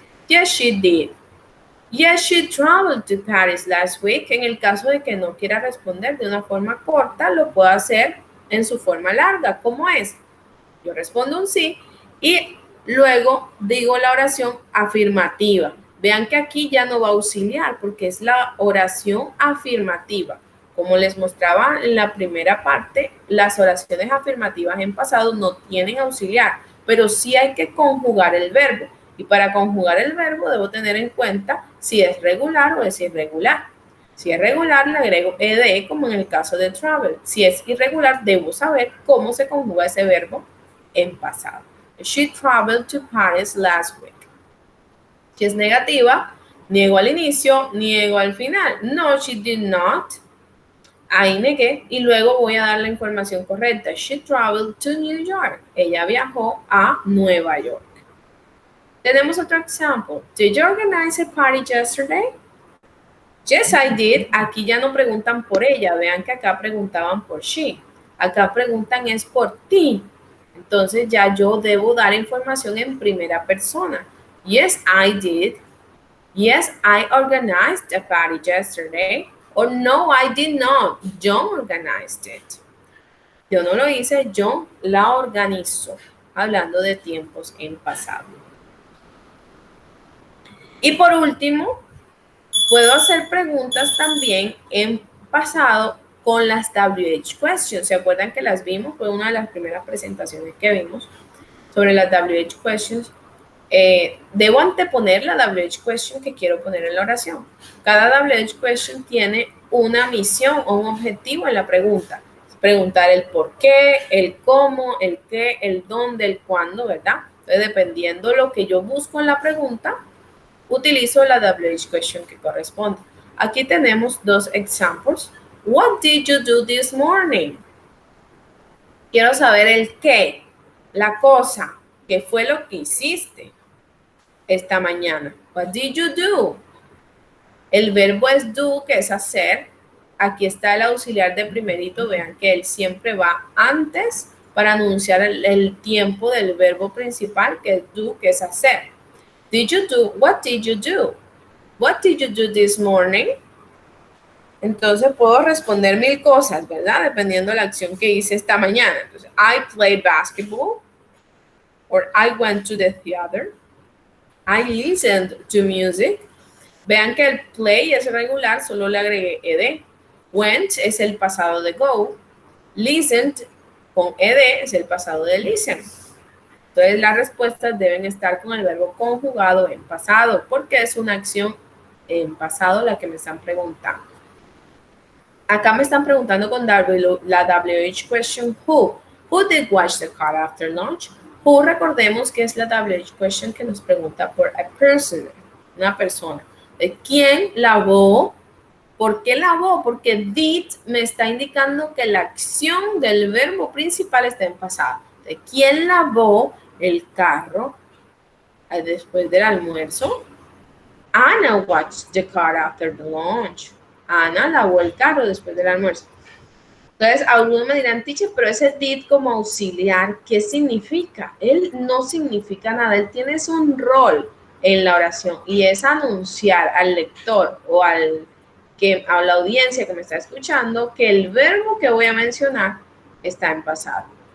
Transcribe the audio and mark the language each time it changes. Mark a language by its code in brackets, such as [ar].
[en] Yes, she did. Yes, she traveled to Paris last week. [es] En el caso de que no quiera responder de una forma corta, lo puedo hacer en su forma larga. ¿Cómo es? Yo respondo un sí y luego digo la oración afirmativa. Vean que aquí ya no va a auxiliar porque es la oración afirmativa. Como les mostraba en la primera parte, las oraciones afirmativas en pasado no tienen auxiliar, pero sí hay que conjugar el verbo. Y para conjugar el verbo debo tener en cuenta si es regular o es irregular. Si es regular, le agrego ed como en el caso de travel. Si es irregular, debo saber cómo se conjuga ese verbo en pasado. [en] She traveled to Paris last week. [es] Si es negativa, niego al inicio, niego al final. [en] No, she did not. [es] Ahí negué y luego voy a dar la información correcta. [en] She traveled to New York. [es] Ella viajó a Nueva York. Tenemos otro ejemplo. [en] Did you organize a party yesterday? Yes, I did. [es] Aquí ya no preguntan por ella. Vean que acá preguntaban por she. Acá preguntan es por ti. Entonces ya yo debo dar información en primera persona. [en] Yes, I did. Yes, I organized a party yesterday. Or no, I did not. John organized it. [es] Yo no lo hice, John la organizó. Hablando de tiempos en pasado. Y por último, puedo hacer preguntas también en pasado con las WH questions. ¿Se acuerdan que las vimos? Fue una de las primeras presentaciones que vimos sobre las WH questions. Debo anteponer la WH question que quiero poner en la oración. Cada WH question tiene una misión o un objetivo en la pregunta. Preguntar el por qué, el cómo, el qué, el dónde, el cuándo, ¿verdad? Entonces, dependiendo de lo que yo busco en la pregunta, utilizo la WH question que corresponde. Aquí tenemos dos ejemplos. [en] What did you do this morning? [es] Quiero saber el qué, la cosa, qué fue lo que hiciste esta mañana. [en] What did you do? [es] El verbo es do, que es hacer. Aquí está el auxiliar de primerito. Vean que él siempre va antes para anunciar el tiempo del verbo principal, que es do, que es hacer. [en] Did you do? What did you do? What did you do this morning? [es] Entonces puedo responder mil cosas, ¿verdad? Dependiendo de la acción que hice esta mañana. [en] Entonces, I played basketball, or I went to the theater. I listened to music. [es] Vean que el play es regular, solo le agregué ed. Went es el pasado de go. Listened con ed es el pasado de listen. Entonces las respuestas deben estar con el verbo conjugado en pasado, porque es una acción en pasado la que me están preguntando. Acá me están preguntando con la WH question who. [en] Who did wash the car after lunch? [es] Who, recordemos que es la WH question que nos pregunta por [en] a person, [es] una persona. ¿De quién lavó? ¿Por qué lavó? Porque did me está indicando que la acción del verbo principal está en pasado. ¿De quién lavó el carro después del almuerzo? [en] Anna washed the car after the lunch. [es] Ana lavó el carro después del almuerzo. Entonces, algunos me dirán, teacher, pero ese did como auxiliar, ¿qué significa? Él no significa nada, él tiene un rol en la oración y es anunciar al lector o a la audiencia que me está escuchando que el verbo que voy a mencionar está en pasado.